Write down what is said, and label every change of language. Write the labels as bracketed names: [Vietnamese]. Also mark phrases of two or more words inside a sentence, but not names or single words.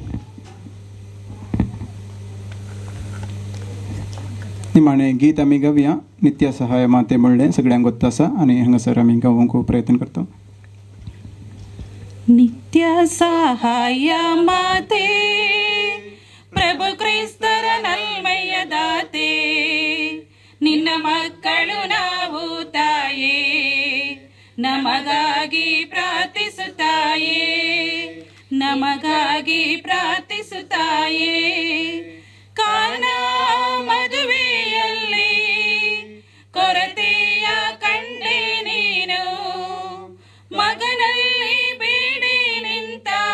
[Konkani] निमाणे गीत आमी गावया नित्य सहाय माते म्हणलें सगळ्यांक गोत्ता आसा आनी हांगासर आमी गावूंक प्रयत्न करता. [Kannada] ನಿತ್ಯ ಸಹಾಯ ಮಾತೆ ಪ್ರಭು ಕ್ರಿಸ್ತರ ನಲ್ಮೆಯ ದಾತೆ ನಿನ್ನ ಮಕ್ಕಳು ನಾವು ತಾಯೇ ನಮಗಾಗಿ ಪ್ರಾರ್ಥಿಸುತ್ತಾಯೇ ನಮಗಾಗಿ ಪ್ರಾರ್ಥಿಸುತ್ತಾಯೇ ಕಾನಾ ಮದುವೆಯಲ್ಲಿ ಕೊರತೆಯ ಕಂಡೆ ನೀನು ಮಗನಲ್ಲಿ ಬೇಡಿ ನಿಂತ